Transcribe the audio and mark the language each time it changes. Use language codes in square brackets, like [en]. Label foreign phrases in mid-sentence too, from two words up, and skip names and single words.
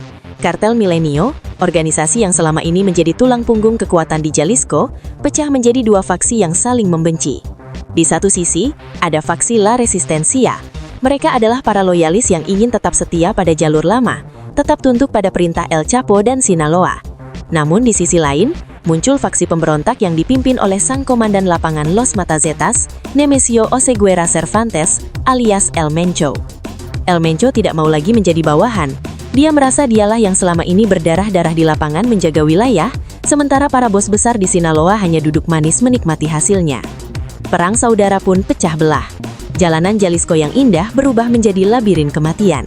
[id] Kartel Milenio, organisasi yang selama ini menjadi tulang punggung kekuatan di Jalisco, pecah menjadi dua faksi yang saling membenci. Di satu sisi, ada faksi La Resistencia. Mereka adalah para loyalis yang ingin tetap setia pada jalur lama, tetap tunduk pada perintah El Chapo dan Sinaloa. Namun di sisi lain, muncul faksi pemberontak yang dipimpin oleh sang komandan lapangan Los Mata Zetas, Nemesio Oseguera Cervantes, alias El Mencho. El Mencho tidak mau lagi menjadi bawahan. Dia merasa dialah yang selama ini berdarah-darah di lapangan menjaga wilayah, sementara para bos besar di Sinaloa hanya duduk manis menikmati hasilnya. Perang saudara pun pecah belah. Jalanan Jalisco yang indah berubah menjadi labirin kematian.